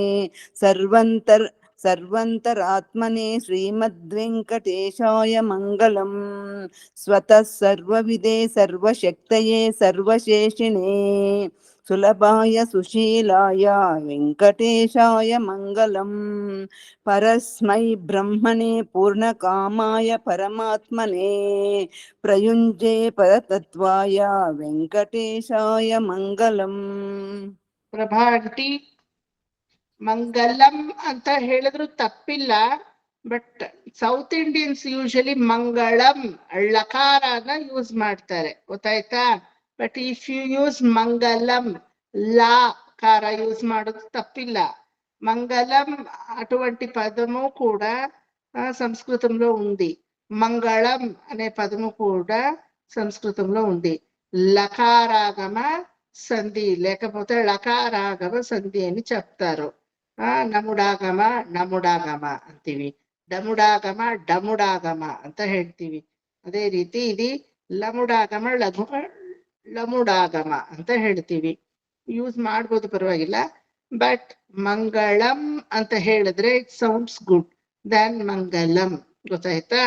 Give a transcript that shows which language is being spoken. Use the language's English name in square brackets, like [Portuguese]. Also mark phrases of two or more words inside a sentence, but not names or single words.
[Sanskrit] सर्वन्तरात्मने श्रीमद्वेङ्कटेशाय मङ्गलम् स्वतः सर्वविदे सर्वशक्तये सर्वशेषिणे सुलभाय सुशीलाय वेङ्कटेशाय मङ्गलम् परस्मै ब्रह्मणे पूर्णकामाय परमात्मने प्रयुञ्जे परतत्त्वाय वेङ्कटेशाय मङ्गलम् [Kannada] ಪ್ರಭಾ ಆಂಟಿ ಮಂಗಲಂ ಅಂತ ಹೇಳಿದ್ರು ತಪ್ಪಿಲ್ಲ. [English] But South Indians usually [Kannada] ಮಂಗಳಂ ಲಕಾರನ ಯೂಸ್ ಮಾಡ್ತಾರೆ, ಗೊತ್ತಾಯ್ತಾ? [English] But if you use [Kannada] ಮಂಗಲಂ ಲಾ ಕಾರ ಯೂಸ್ ಮಾಡೋದು తప్పిಲ್ಲ. [Telugu] మంగళం అటువంటి పదము కూడా సంస్కృతంలో ఉంది. మంగళం అనే పదము కూడా సంస్కృతంలో ఉంది. లకారాగమ సంధి లేకపోతే లకారాగమ సంధి అని చెప్తారు. [Kannada] ನಮುಡಾಗಮ ಅಂತೀವಿ, ಡಮುಡಾಗಮ ಅಂತ ಹೇಳ್ತೀವಿ. ಅದೇ ರೀತಿ ಇದು ಲಮುಡಾಗಮ ಅಂತ ಹೇಳ್ತೀವಿ. ಯೂಸ್ ಮಾಡ್ಬೋದು, ಪರವಾಗಿಲ್ಲ. ಬಟ್ ಮಂಗಳಂ ಅಂತ ಹೇಳಿದ್ರೆ [English] it sounds good than [Kannada] ಮಂಗಲಂ, ಗೊತ್ತಾಯ್ತಾ?